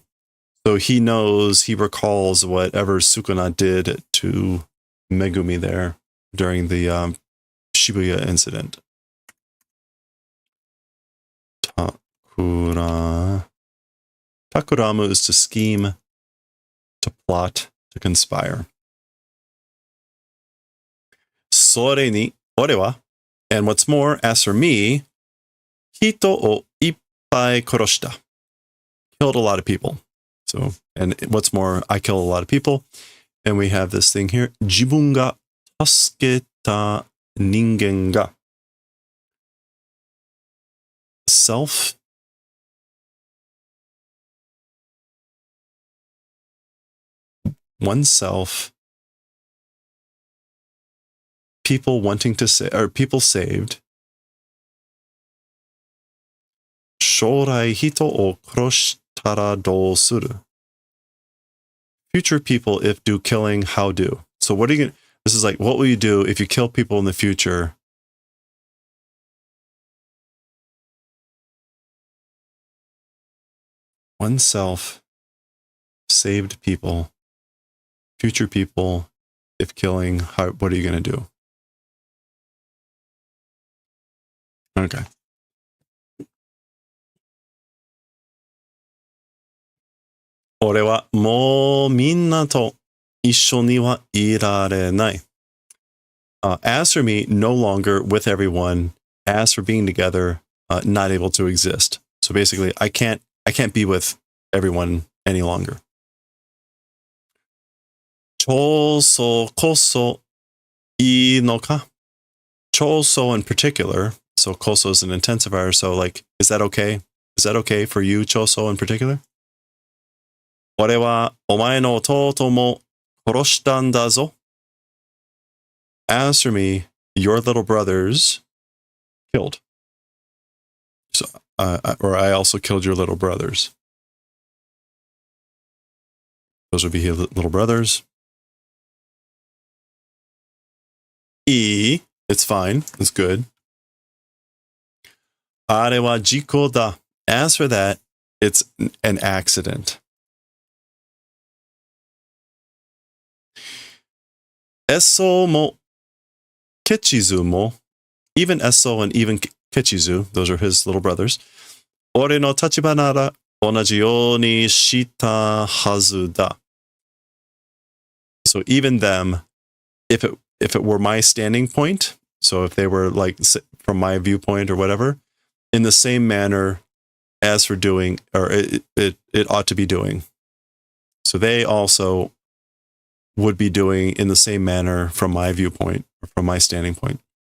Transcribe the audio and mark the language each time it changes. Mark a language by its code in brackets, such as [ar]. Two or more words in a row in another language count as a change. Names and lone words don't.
[en] So he knows, he recalls whatever Sukuna did to Megumi there during the Shibuya incident. Takuramu is to scheme, to plot, to conspire. [ja] それに俺は, [en] and what's more, as for me, [ja] 人をいっぱい殺した. [en] Killed a lot of people. So, and what's more, I kill a lot of people. And we have this thing here. [ja] 自分が助けた人間が. [en] Self. Oneself. People wanting to say, or people saved. [ja] 将来人を殺したらどうする. [en] Future people, if do killing, how do? So what are you going to, this is like, what will you do if you kill people in the future? Oneself, saved people, future people, if killing, how, what are you going to do? Okay. [ja] 俺はもうみんなと一緒にはいられない. [en] As for me, no longer with everyone. As for being together, not able to exist. So basically, I can't be with everyone any longer. [ja] 脹相こそいいのか? [en] Choso in particular. So koso is an intensifier. So like, is that okay? Is that okay for you, Choso in particular? [ja] 俺はお前の弟も殺したんだぞ. [en] As for me, your little brothers killed. So, or I also killed your little brothers. Those would be his little brothers. It's fine. It's good. [ja] あれは事故だ. [en] As for that, it's an accident. [ja] 壊相も血塗も. [en] Even Eso and even Kichizu, those are his little brothers. [ja] 俺の立場なら同じようにしたはずだ. [en] So even them, if it were my standing point, so if they were like from my viewpoint or whatever, in the same manner as for doing, or it ought to be doing. So they also would be doing in the same manner from my viewpoint, or from my standing point.